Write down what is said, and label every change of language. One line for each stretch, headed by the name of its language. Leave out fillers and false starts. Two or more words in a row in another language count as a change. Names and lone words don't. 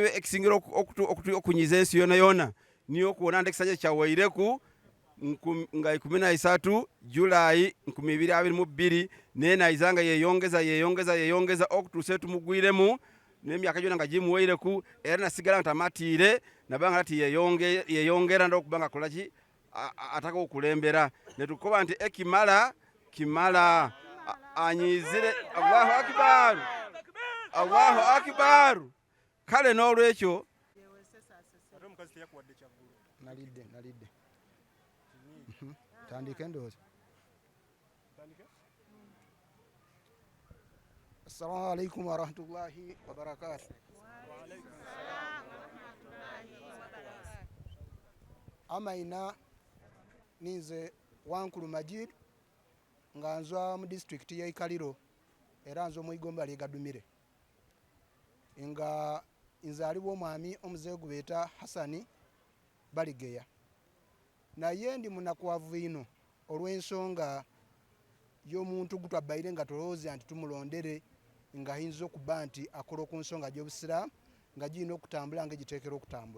Soga: ekisingira okunyiza ensi yona niyo okuwona nti ekisanja kyawaireku nga 13 Julai 2022 nenayizanga yeyongeza okutuusa tumugwiremu n'emyaka gyonna nga gimuweireku era nasigala ntamatiire nabanga ati yeyongera ndokubanga kolaki ataka okulembera netukoba nti kimala anyizire.
Arabic: الله أكبر.
Soga: Kale n'olwekyo nalidde tandika endowooza.
Arabic: السلام عليكم ورحمة الله وبركاته.
Soga: Amaina ninze Wankulu Majid nga nzwa mu district ya Ikaliro era nzo omwigomba lyegadumire nga nzalibwa omwami omuzeeyi gubeeta Hasani Baligeya naye ndi munakwavu ino olw'ensonga y'omuntu gutwabbaire nga tolowooza nti tumulondere nga ayinza okuba nti akola ku nsonga gy'obusiraamu nga girina okutambula nga egiteekera okutambula.